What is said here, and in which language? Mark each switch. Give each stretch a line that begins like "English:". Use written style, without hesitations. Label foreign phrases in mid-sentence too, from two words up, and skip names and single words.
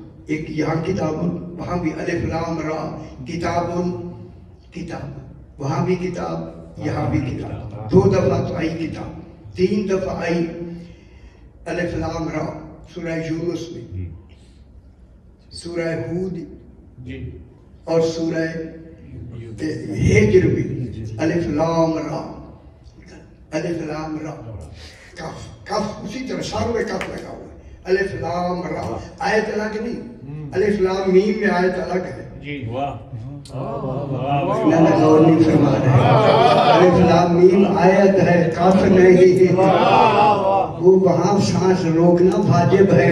Urdu: ایک یہاں کتابن، وہاں بھی
Arabic: الف لام را.
Urdu: کتابن، کتاب، وہاں بھی کتاب، یہاں بھی کتاب. 2 دفعہ تو آئی کتاب. 3 دفعہ آئی
Arabic: الف لام را
Urdu: سورہ یونس میں، سورہ ہود اور سورہ ہجر میں.
Arabic: الف لام را، الف لام را.
Urdu: کف، کف اسی طرح ساروں میں کف لگا ہوا ہے.
Arabic: الف لام را
Urdu: آیت الگ نہیں.
Arabic: الف لام میم
Urdu: میں آیت الگ ہے. میں نے غور نہیں فرما رہا.
Arabic: الف لام میم
Urdu: آیت ہے، کف نہیں. وہ وہاں سانس روکنا واجب ہے.